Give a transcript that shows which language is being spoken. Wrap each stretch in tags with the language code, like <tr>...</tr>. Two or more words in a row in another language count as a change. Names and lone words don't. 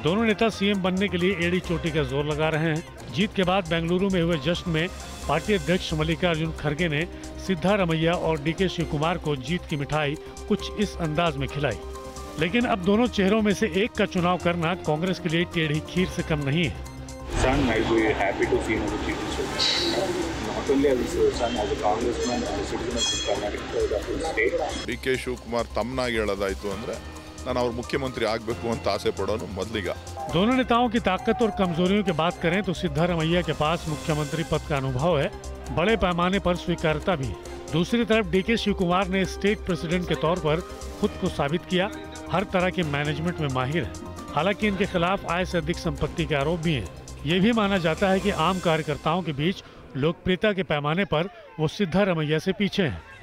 <hi>दोनों नेता सीएम बनने के लिए एड़ी चोटी का जोर लगा रहे हैं। जीत के बाद बेंगलुरु में हुए जश्न में पार्टी अध्यक्ष मल्लिकार्जुन खड़गे ने सिद्धारमैया और डीके शिव कुमार को जीत की मिठाई कुछ इस अंदाज में खिलाई। लेकिन अब दोनों चेहरों में से एक का चुनाव करना कांग्रेस के लिए टेढ़ी खीर से कम नहीं है।</hi> <en>Son, I'll be happy to see him as a chief minister. Not only as a son, as a congressman, as a citizen of Karnataka state.</en> <kn>ಡಿ.ಕೆ. ಶಿವಕುಮಾರ್ ತಮ್ಮನಾಗಿ ಹೇಳೋದಾಯ್ತು ಅಂದ್ರೆ ನಾನು ಅವ್ರ ಮುಖ್ಯಮಂತ್ರಿ ಆಗಬೇಕು ಅಂತ ಆಸೆ ಪಡೋನು ಮೊದಲಿಗ।</kn> <hi>दोनों नेताओं की ताकत और कमजोरियों की बात करें तो सिद्धारमैया के पास मुख्यमंत्री पद का अनुभव है, बड़े पैमाने पर स्वीकार्यता भी है। दूसरी तरफ डीके शिव कुमार ने</hi> <en>state president</en> <hi>के तौर पर खुद को साबित किया, हर तरह के मैनेजमेंट में माहिर है। हालांकि इनके खिलाफ आय से अधिक संपत्ति के आरोप भी हैं। ये भी माना जाता है कि आम कार्यकर्ताओं के बीच लोकप्रियता के पैमाने पर वो सिद्धारमैया से पीछे हैं।</hi>